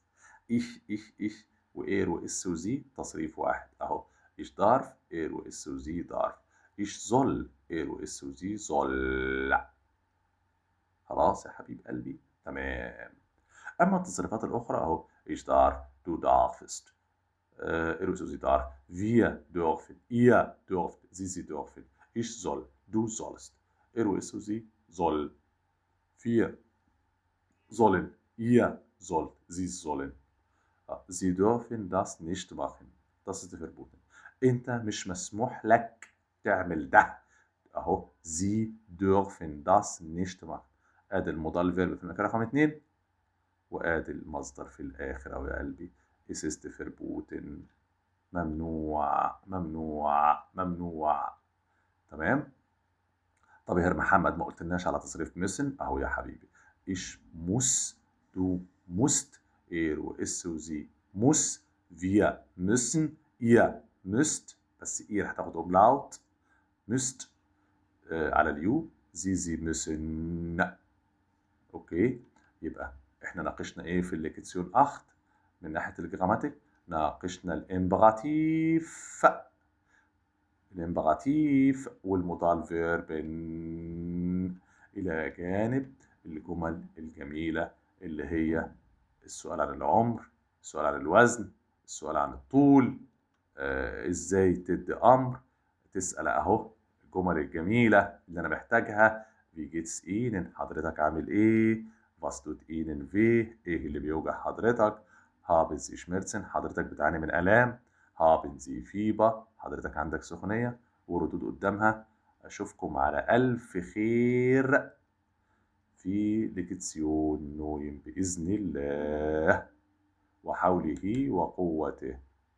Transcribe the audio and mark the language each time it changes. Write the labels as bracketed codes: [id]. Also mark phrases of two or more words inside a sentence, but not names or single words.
[de] ich وer وes وsie [ar] تصريف واحد أهو. [de] ich darf، er وes وsie darf. ich soll، er وes وsie soll. [ar] خلاص يا حبيب قلبي، تمام. أما التصريفات الأخرى أهو، [de] ich darf, du darfst. er وes وsie darf. Wir dürfen، ihr dürft، sie dürfen. Ich soll، du sollst. Er ist sie soll. Wir sollen. Ihr sollt. Sie sollen. Sie dürfen das nicht machen. Das ist verboten. [ar] أنت مش مسموح لك تعمل ده. [de] أهو Sie dürfen das nicht machen. [ar] آدي المودال فيرب في المكان رقم 2 وآدي المصدر في الآخر أهو يا قلبي. [de] Es ist verboten. [ar] ممنوع ممنوع ممنوع. تمام؟ طب يا هير محمد ما قلتلناش على تصريف müssen اهو يا حبيبي. [de] ich muss، du musst، er وis وزي muss، wir müssen، ihr müsst، بس ihr هتاخد umlaut، müsst [ar] على اليو، [de] sie müssen. [ar] اوكي، يبقى احنا ناقشنا ايه في الليكتسيون 8 من ناحية الجراماتيك؟ ناقشنا الامبراتيف، الإمبراطيف والمودال فيربن، إلى جانب الجمل الجميلة اللي هي السؤال عن العمر، السؤال عن الوزن، السؤال عن الطول، إزاي تدي أمر، تسأل أهو الجمل الجميلة اللي أنا محتاجها. [de] wie geht's Ihnen، [ar] حضرتك عامل إيه؟ [de] was tut Ihnen weh، [ar] إيه اللي بيوجع حضرتك؟ [de] haben Sie Schmerzen، [ar] حضرتك بتعاني من آلام؟ [de] haben Sie Fieber، [ar] حضرتك عندك سخونية؟ وردود قدامها. أشوفكم على ألف خير في ليكتسيون نويم بإذن الله وحوله وقوته.